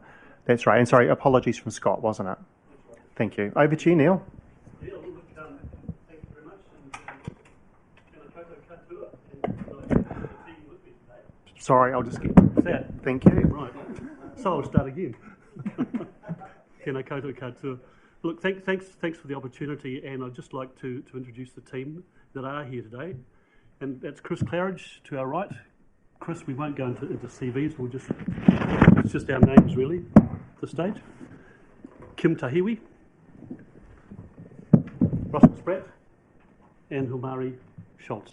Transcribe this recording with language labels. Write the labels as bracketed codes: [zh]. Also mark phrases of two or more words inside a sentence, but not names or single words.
[en] That's right. And sorry, apologies from Scott, wasn't it? Right. Thank you. Over to you, Neil. Thank you very much. And sorry, I'll just get that. Thank you. Right. So I'll start again. [mi] Tēnā koutou katoa. [en] Look, thanks for the opportunity, and I'd just like to introduce the team that are here today. And that's Chris Claridge to our right. Chris, we won't go into CVs, it's just our names really, at this stage. Kim Tahiwi, Russell Spratt, and Humari Schultz.